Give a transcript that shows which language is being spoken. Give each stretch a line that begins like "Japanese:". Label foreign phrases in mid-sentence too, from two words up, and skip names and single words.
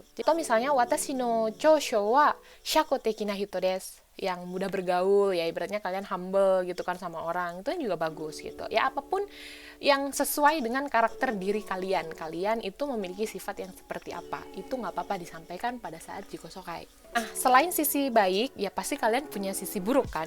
Indonesian: Atau misalnya
Japanese: 私の長所は社交的な人です,
Indonesian: yang mudah bergaul ya, ibaratnya kalian humble gitu kan sama orang, itu juga bagus gitu. Ya apapun yang sesuai dengan karakter diri kalian. Kalian itu memiliki sifat yang seperti apa, itu nggak apa-apa disampaikan pada saat jikosokai. Nah, selain sisi baik, ya pasti kalian punya sisi buruk kan.